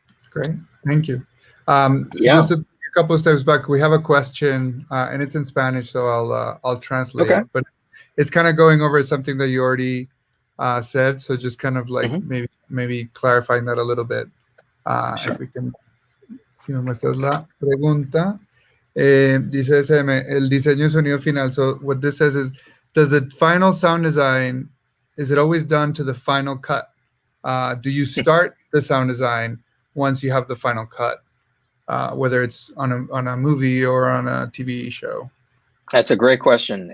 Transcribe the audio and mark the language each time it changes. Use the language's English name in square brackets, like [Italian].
[English] Great, thank you. Yeah. Just a couple of steps back, we have a question, and it's in Spanish, so I'll translate it. But it's kind of going over something that you already said, so just kind of like maybe clarifying that a little bit. Sure. If we can, [Spanish] si me muestras la pregunta. Dice SM, el diseño de sonido final. [English] So what this says is, does the final sound design, is it always done to the final cut? Do you start the sound design once you have the final cut, whether it's on a movie or on a TV show? That's a great question.